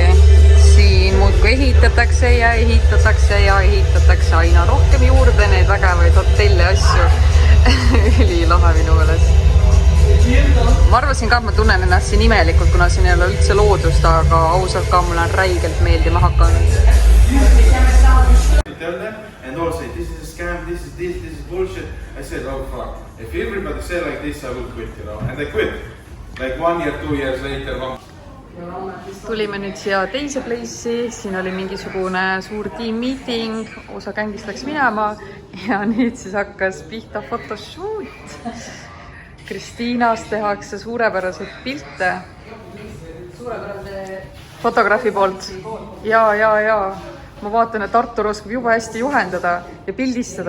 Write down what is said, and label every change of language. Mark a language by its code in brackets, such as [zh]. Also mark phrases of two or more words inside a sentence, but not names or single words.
[et] Siin muudkui ehitatakse ja ehitatakse aina rohkem juurde neid vägevaid hotelli asju. Ülilahe minu meelest. Ma arvasin ka, et ma tunnen ennast siin imelikult, kuna siin ei ole üldse loodust, aga ausalt ka mul on räigelt meeldima hakanud. [en] And all say, this is a scam, this is bullshit. I said, oh fuck. If everybody say like this, I will quit, you know. And I quit. Like 1 year, 2 years later. [et] Tulime nüüd siia teise place'i, siin oli mingisugune suur [en] team meeting, [et] osa gängist läks minema ja nüüd siis hakkas pihta photoshoot. Kristiinas tehakse suurepärased pilte. Suurepärase fotograafi poolt. Ja. Ma vaatan, et Artur oskab juba hästi juhendada ja pildistada.